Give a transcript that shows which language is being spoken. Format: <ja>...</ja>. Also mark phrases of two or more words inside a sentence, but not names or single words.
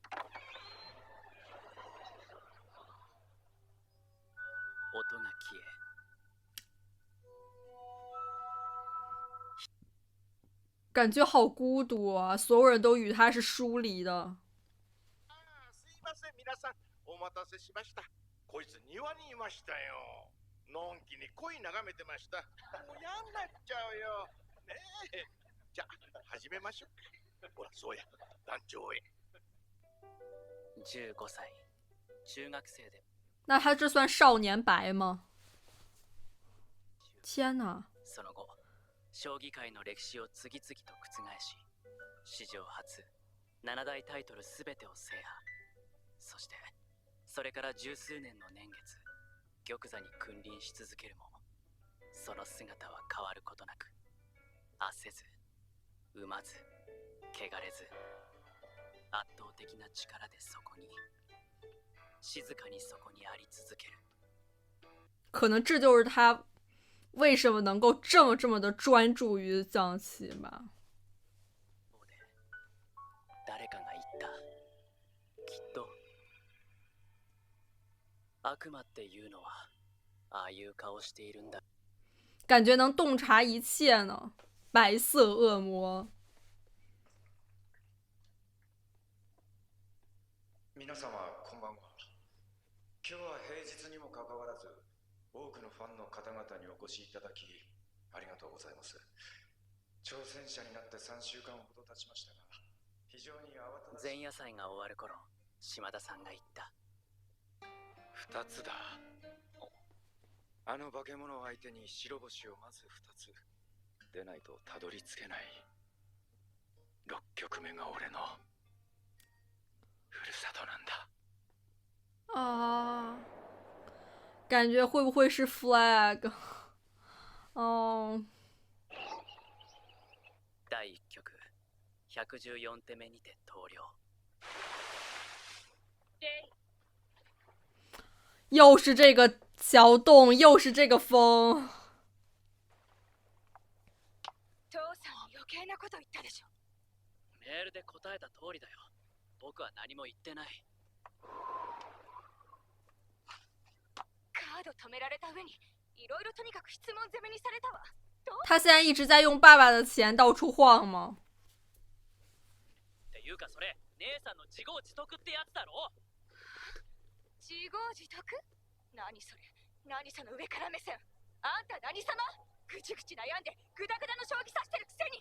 <ja>音が消え。</ja> <zh>感觉好孤独啊！所有人都与他是疏離的。</zh> <ja>すいません皆さんお待たせしましたこいつ庭にいましたよのんきに恋眺めてましたもう嫌になっちゃうよねえじゃあ始めましょうほらそうや団長へ 15歳中学生で</ja> <zh>那他这算少年白吗？天哪！</zh> <ja>その後将棋界の歴史を次々と覆し史上初7大タイトル全てを制覇そしてそれから十数年の年月玉座に君臨し続けるもその姿は変わることなく焦せず産まず汚れず圧倒的な力でそこに静かにそこにあり続ける</ja> <zh>可能这就是他为什么能够这么的专注于象棋吧。</zh> <ja>誰かが言ったきっと悪魔っていうのはああいう顔しているんだ</ja> <zh>感觉能洞察一切呢。白色恶魔。</zh> <ja>皆様こんばんは。今日は平日にもかかわらず多くのファンの方々にお越しいただきありがとうございます。挑戦者になって3週間ほど経ちましたが非常に慌ただしい。前夜祭が終わる頃島田さんが言った 2つだ。あの化け物を相手に白星をまず2つ出ないとたどり着けない。6局目が俺のふるさとなんだ。</ja> <zh>啊，感觉会不会是 flag？哦。</zh> <ja>第1局114手目にて投了。</ja> <zh>又是这个小洞，又是这个风。</zh> <ja>父さん余計なこと言ったでしょ。メールで答えた通りだよ。僕は何も言ってない。カード止められた上にいろいろとにかく質問攻めにされたわ。</ja> <zh>他现在一直在用爸爸的钱到处晃吗？</zh> <ja>っていうかそれ姉さんの自業自得ってやつだろ。自業自得？何それ？何その上から目線？あんた何様？ぐちぐち悩んでグダグダの将棋指してるくせに。</ja>